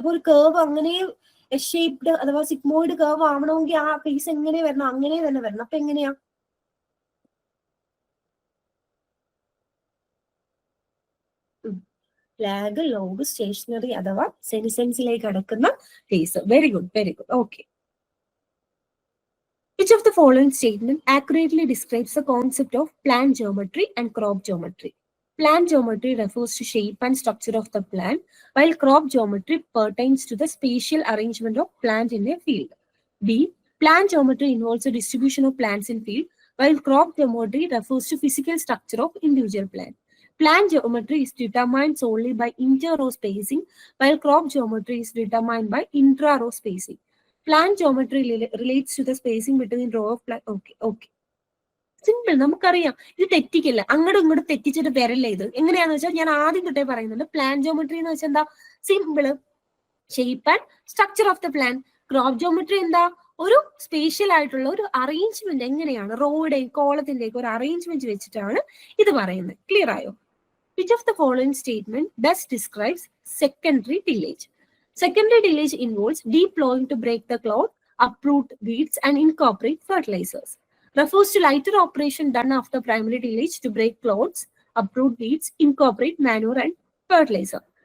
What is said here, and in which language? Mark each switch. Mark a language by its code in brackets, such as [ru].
[ml] അപ്പൊ ഒരു കർവ് അങ്ങനെ ഷേപ്ഡ് അഥവാ സിഗ്മോയിഡ് കർവ് ആവണമെങ്കിൽ ആ ഫേസ് എങ്ങനെ വരണം, അങ്ങനെ തന്നെ വരണം. അപ്പൊ എങ്ങനെയാ? ലാഗ്, ലോഗ്, സ്റ്റേഷനറി അഥവാ സെനിസെൻസിലേക്ക് കടക്കുന്ന case. [en] Very good, very good. Okay. Which of the following statement accurately describes the concept of plant geometry and crop geometry? Plant geometry refers to shape and structure of the plant, while crop geometry pertains to the spatial arrangement of plant in a field. B. Plant geometry involves the distribution of plants in field, while crop geometry refers to physical structure of individual plant. Plant geometry is determined solely by inter-row spacing, while crop geometry is determined by intra-row spacing. Plant geometry relates to the spacing between row of plant. Okay, okay. Simple, [ml] നമുക്കറിയാം. ഇത് തെറ്റിക്കില്ല, അങ്ങോട്ടും ഇങ്ങോട്ടും തെറ്റിച്ചിട്ട് വരല്ല. ഇത് എങ്ങനെയാന്ന് വെച്ചാൽ ഞാൻ ആദ്യം തൊട്ടേ പറയുന്നുണ്ട്. പ്ലാന്റ് ജോമെട്രി എന്ന് വെച്ചാൽ എന്താ? Simple, shape and structure of the plant. Crop geometry എന്താ? ഒരു സ്പേഷ്യൽ ആയിട്ടുള്ള ഒരു അറേഞ്ച്മെന്റ്. എങ്ങനെയാണ് റോയുടെയും കോളത്തിന്റെയൊക്കെ ഒരു അറേഞ്ച്മെന്റ് വെച്ചിട്ടാണ് ഇത് പറയുന്നത്. ക്ലിയർ ആയോ? [en] Which of the following statement best describes secondary tillage? Secondary tillage involves deep plowing to break the cloth, uproot weeds, and incorporate fertilizers. Refers to lighter operation done after primary tillage to break clods, uproot weeds, incorporate manure and fertilizer.